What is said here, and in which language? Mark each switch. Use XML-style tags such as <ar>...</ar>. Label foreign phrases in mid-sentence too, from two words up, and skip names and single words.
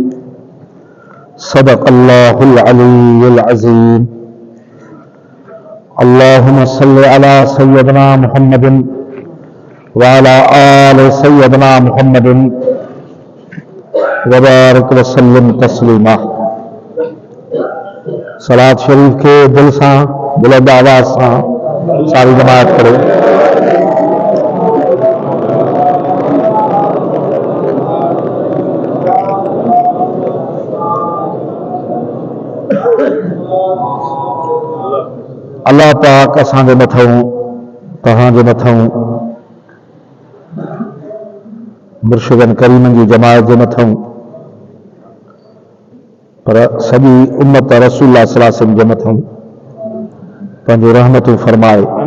<ar>صدق الله العلي العظيم. اللهم صل على سيدنا محمد وعلى آل سيدنا محمد وبارك وسلم تسليما.</ar> <sd>सलात शरीफ के दिल सां बुलंद आवाज़ सां सारी जमात करो। अल्लाह पाक असांजे मथां तव्हांजे मथां मुर्शिदन करीमन जी जमात जे मथां पर सॼी उम्मत रसूलुल्लाह</sd> <ar>صلى الله عليه وسلم</ar> <sd>जे मथां पंहिंजूं रहमतूं फरमाए।</sd>